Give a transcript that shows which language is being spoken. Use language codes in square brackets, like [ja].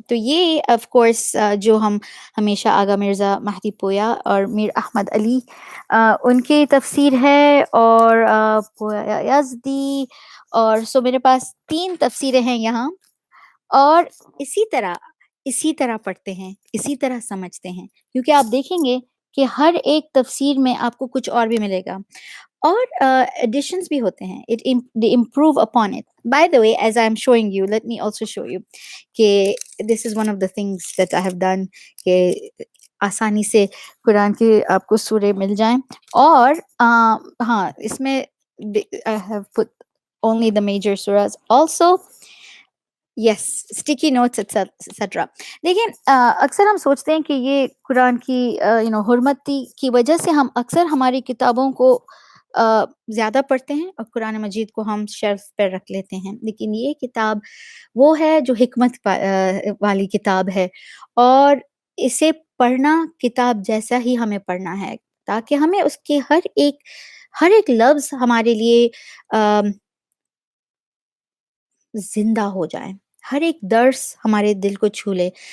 [ur] تو یہ of course جو ہم ہمیشہ آغا مرزا مہدی پویا اور میر احمد علی ان کی تفسیر ہے، اور پویا یزدی، اور سو میرے پاس 3 تفسیریں ہیں یہاں. اور اسی طرح پڑھتے ہیں، اسی طرح سمجھتے ہیں، کیونکہ آپ دیکھیں گے کہ ہر ایک تفسیر میں آپ کو کچھ اور بھی ملے گا، اور ایڈیشنز بھی ہوتے ہیں. [en] they improve upon it. By the way, as I'm showing you, let me also show you کہ this is one of the things that I have done [ur] کہ آسانی سے قرآن کی آپ کو سورے مل جائیں. اور ہاں، اس میں [en] I have put only the major surahs also. Yes, sticky notes etcetera. [ur] دیکھیں اکثر ہم سوچتے ہیں کہ یہ قرآن کی حرمتی کی وجہ سے ہم اکثر ہماری کتابوں کو زیادہ پڑھتے ہیں، اور قرآن مجید کو ہم شیلف پر رکھ لیتے ہیں. لیکن یہ کتاب وہ ہے جو حکمت والی کتاب ہے، اور اسے پڑھنا کتاب جیسا ہی ہمیں پڑھنا ہے، تاکہ ہمیں اس کے ہر ایک لفظ ہمارے لیے زندہ ہو جائیں، ہر ایک درس ہمارے دل کو چھو لے.